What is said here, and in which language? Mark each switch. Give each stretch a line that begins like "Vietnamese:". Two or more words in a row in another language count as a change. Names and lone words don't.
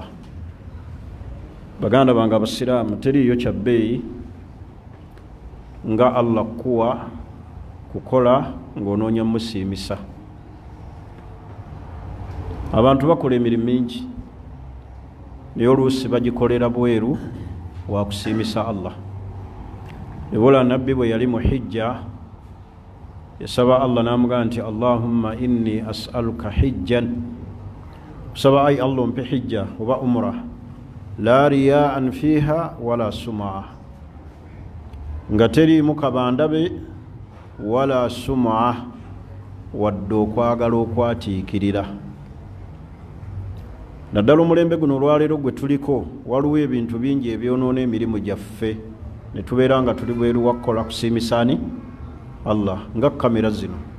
Ganda: Baganda bange abasiraamu, teriiyo kyabbeeyi nga Allah kuwa kukola ng'onoonya musiimisa. Abantu bakola emirimu mingi naye oluusi bagikolera bweru wa kusiimisa Allah. Ebola nabbi bwe yali mu hijja yasaba Allah n'amugamba nti
Arabic: اللهم إني أسألك حجا,
Ganda: kusaba ay Allah mpe hijja oba umra
Arabic: لا رياء فيها ولا سمعة,
Ganda: nga teriimu kabandabe
Arabic: ولا سمعة,
Ganda: wadde okwagala okwatiikirira. Naddala omulembe guno olwaleero gwe tuliko waliwo ebintu bingi ebyonoona emirimu gyaffe ne tubeera nga tuli bweru wa kukola kusiimisaani Allah, nga kamera zino.